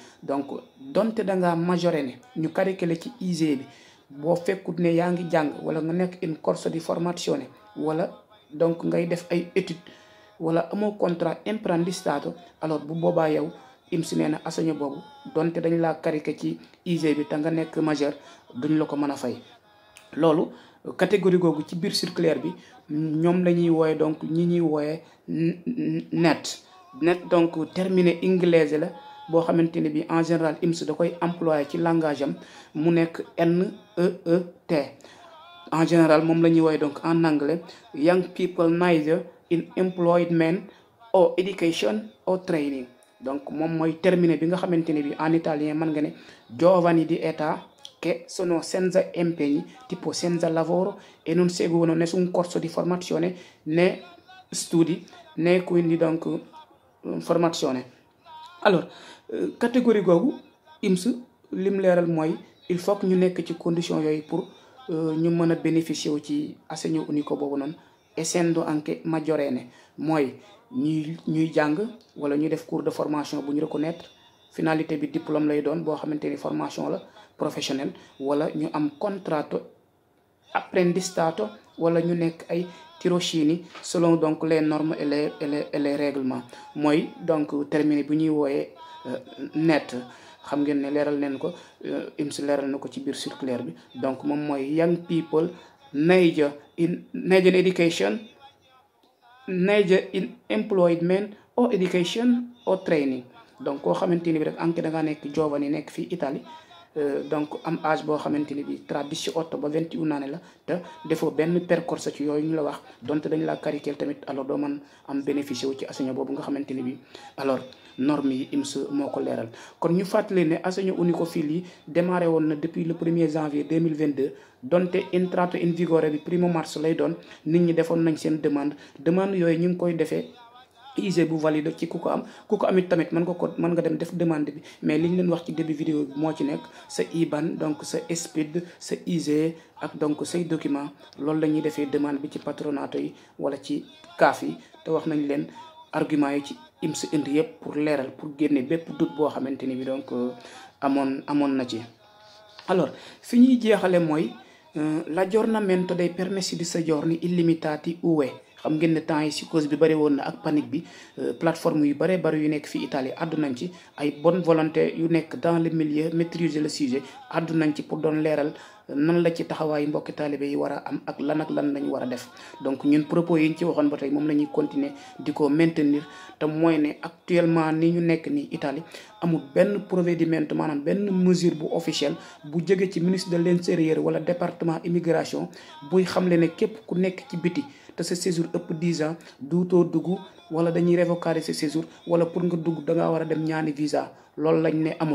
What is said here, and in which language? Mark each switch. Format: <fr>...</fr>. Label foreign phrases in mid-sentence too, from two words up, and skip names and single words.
<wo>donc donte da ngaa majoré ne ñu calculé ci ISEE bi boo fekkut ne yaa ngi jàng wala nga nekk une</wo> <it>corso di formazione</it> <wo>wala donc ngay def ay études wala amoo contrat imprendistato alors bu boobaa yow INPS nee na assegno boobu donte dañ laa calculé ci ISEE bi te nga nekk majeur duñ la ko mën a fay. loolu catégorie googu ci biir circulaire bi ñoom la ñuy wooye donc ñi ñuy wooye net donc terminé inglese la boo xamante ne bi</wo> <fr>en général</fr> <wo>INPS da koy employé ci langage am mu nekk NEET</wo> <fr>en général</fr> <wo>moom la ñuy wooye donc</wo> <fr>en anglais</fr> <en>young people neither in employment or education or training.</en> <wo>donc moom mooy terminé bi nga xamante ne bi</wo> <fr>en italien</fr> <wo>mën nga ne</wo> <it>giovani di età che sono senza impegni tipo senza lavoro e non seguono nessun corso di formazione né studi né quindi donc formazione.</it> <wo>alors catégorie googu INPS lim leeral mooy</wo> <fr>il faut que</fr> <wo>ñu nekk ci condition yooyu pour ñu mën a bénéficier wu ci assegno unico boobu noonu</wo> <it>essendo anche maggiorenne</it> <wo>mooy ñuy jàng wala ñuy def</wo> <fr>cours de formation</fr> <wo>bu ñu reconnaître finalité bi diplôme lay doon boo xamante ni formation la professionnel wala ñu am</wo> <it>contratto apprendistato</it> <wo>wala ñu nekk ay tirocini</wo> <fr>selon donc les normes et les règlements</fr> <wo>mooy donc terminé bu ñuy wooyee net. xam ngeen ne leeral neen ko INPS leeral na ko ci biir circulaire bi donc moom mooy</wo> <en>young people neither in education neither in employment or education or training.</en> <wo>donc koo xamante ni bi rek anke da ngaa nekk giovane nekk fii Italie donc am âge boo xamante ni bi tra 18 ba 21 années la te defoo benn percorse ci yooyu ñu la wax donte dañ laa calculer tamit alors doo mën am bénéficier wu ci assegno boobu nga xamante ni bi alors norme yi INPS moo ko leeral. kon ñu fàttali ne assegno unico fil yi démarré woon na</wo> <fr>depuis le 1er janvier 2022</fr> <wo>donte</wo> <it>entrato in vigore</it> <wo>bi 1er mars lay doon nit ñi defoon nañ seen demande yooyu ñu ngi koy defee ISEE bu valide ci ku ko amit tamit mën nga dem def demande bi mais liñ leen wax ci</wo> <fr>début vidéo</fr> <wo>bi moo ci nekk sa IBAN donc sa SPID sa ISEE ak donc say document loolu la ñuy defee demande bi ci patronato yi wala ci CAF yi te wax nañ leen argument yi ci INPS indi yëpp pour leeral pour génne bépp doute boo xamante ni bi donc amoon na ci. alors fi ñuy jeexale mooy</wo> <it>l'aggiornamento dei permessi di soggiorno illimitati UE.</it> <wo>xam ngeen ne temps yi psychose bi bëri woon na ak panique bi plateforme yu bëree bëri yu nekk fii Italie àddu nañ ci ay</wo> <fr>bonne volonté</fr> <wo>yu nekk</wo> <fr>dans le milieu maîtriser le sujet</fr> <wo>àddu nañ ci pour doon leeral nan la ci taxawaayu mbokki taalibe yi war a am ak lan lañ war a def. donc ñun propos yi ñu ci waxoon ba tey moom la ñuy continuer di ko maintenir te mooy ne actuellement ni ñu nekk nii Italie amul benn provvedimento maanaam benn mesure bu officielle bu jóge ci</wo> <fr>ministre de l'intérieur</fr> <wo>wala</wo> <fr>département immigration</fr> <wo>buy xamle ne képp ku nekk ci biti te sa séjour ëpp 10 ans duutoo dugg wala dañuy révoquer sa séjour wala pour nga dugg da ngaa war a dem ñaani visa loolu lañ ne amut.</wo>